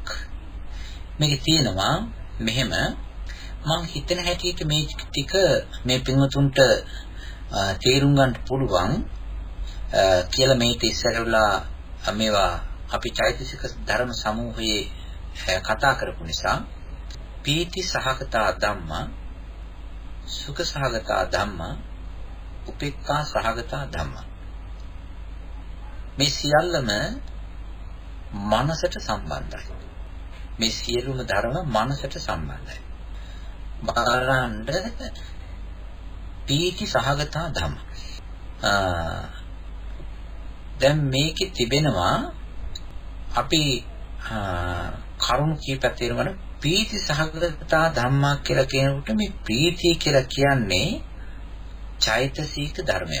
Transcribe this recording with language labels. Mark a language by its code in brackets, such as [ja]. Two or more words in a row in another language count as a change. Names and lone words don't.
[si] මේකේ තියෙනවා මෙහෙම මම හිතන හැටියට මේ ටික මේ පින්වතුන්ට තේරුම් ගන්න පුළුවන් කියලා මේක ඉස්සරලා මේවා අපි චෛතසික ධර්ම සමූහයේ කතා කරපු නිසා [pi] පීති සහගතා ධම්මා, සුඛ සහගතා ධම්මා, උපේක්ඛා සහගතා ධම්මා. [si] මේ සියල්ලම මනසට සම්බන්ධයි. මේ සියලුම ධර්ම මනසට සම්බන්ධයි. [pi] බලන්න පීති සහගතා ධම්මා. [si] දැන් මේකේ තිබෙනවා අපි කරුණු කීපයක් තේරුම් [pi] පීති සහගතා ධම්මා [si] කියලා කියනකොට මේ ප්‍රීතිය කියලා කියන්නේ චෛතසික ධර්මයක්.